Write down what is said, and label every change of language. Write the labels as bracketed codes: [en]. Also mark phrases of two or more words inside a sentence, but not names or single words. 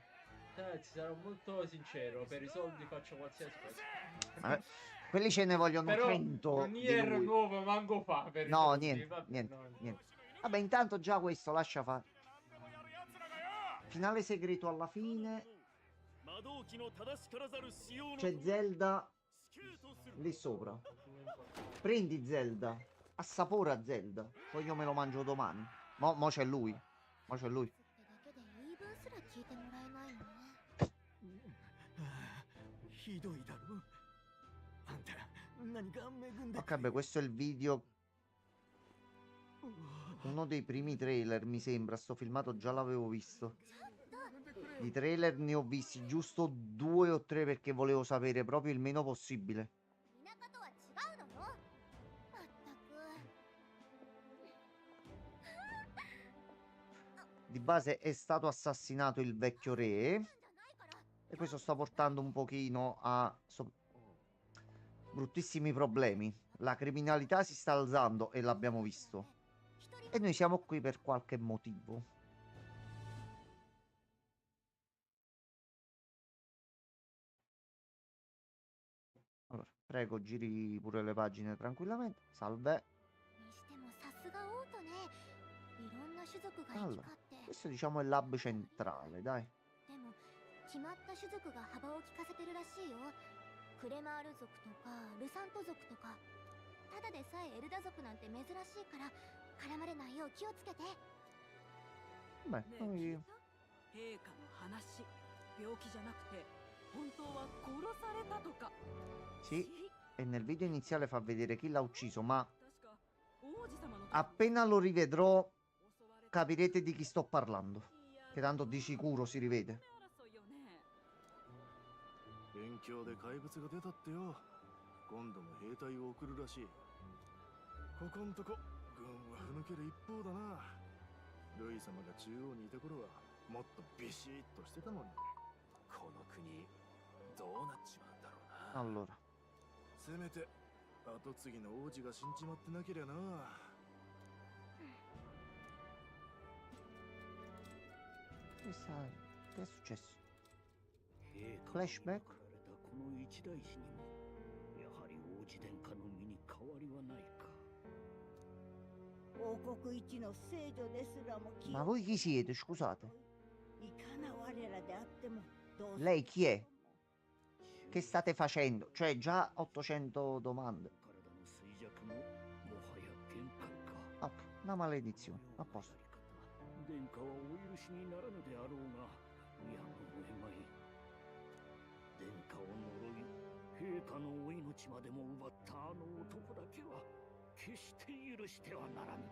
[it] Ci sarò molto sincero, per i soldi faccio qualsiasi cosa. Quelli ce ne vogliono Però 100 non di Nier lui. nuovo manco fa per i No, soldi, niente, vabbè, niente, no. niente. Vabbè, intanto già questo lascia fare. Finale segreto alla fine. [ja] 波動機の正しからざる使用の [it] C'è Zelda [ja] スケートする [it] lì sopra. Prendi Zelda. Assapora Zelda. Poi io me lo mangio domani. Mo c'è lui. Mo c'è lui. [ja] ってだけで言い分すら聞いてもらえないのひどいだろ。あんた何か恵んで [it] Ok, beh, questo è il video. Uno dei primi trailer, mi sembra. Sto filmato già l'avevo visto. Di trailer ne ho visti giusto 2 o 3 perché volevo sapere proprio il meno possibile. [ja] 田舎とは違うのよ。まったく。 [it] Di base è stato assassinato il vecchio re. E questo sta portando un pochino a bruttissimi problemi. La criminalità si sta alzando e l'abbiamo visto. E noi siamo qui per qualche motivo. Allora, prego, giri pure le pagine tranquillamente. Salve. [ja] にしてもさすがオートね。いろんな種族が行き [it] Allora, [ja] 交って。 [it] questo diciamo è l'hub centrale, dai. [ja] でも決まった種族が幅を利かせてるらしいよ。クレマール族とかルサント族とか。ただでさえエルダ族なんて珍しいから絡まれないよう気をつけて。 [it] Beh, [ja] ねえ聞 [it] noi... [ja] いた陛下の話病気じゃなくて本当は殺されたとか [it] Sì, e nel video iniziale fa vedere chi l'ha ucciso, ma [ja] 確か王子様の [it] appena lo rivedrò capirete di chi sto parlando. Che tanto di sicuro si rivede. [ja] 争いよね。辺境で怪物が出たってよ。今度も兵隊を送るらしい。ここんとこ軍はふぬける一方だな。ルイ様が中央にいた頃はもっとビシッとしてたのに。この国どうなっちまうんだろうな。 [it] Allora, [ja] せめて後継ぎの王子が死んじまってなけりゃな。 [it] che è successo? [ja] 陛下 [it] Flashback? [ja] がられたこの一大事にもやはり王子殿下の身に変わりはないか。王国一の聖女ですらも気 [it] Ma [ja] を [it] voi chi siete? Scusate. [ja] いかな我らであってもどう [it] Lei chi è? Che state facendo? Cioè, già 800 domande. [ja] 体の衰弱ももはや限界か。 [it] Ok, una maledizione. A posto. [ja] 殿下はお許しにならぬであろうが、やむを得まい。殿下を呪い、陛下のお命までも奪ったあの男だけは決して許してはならぬ。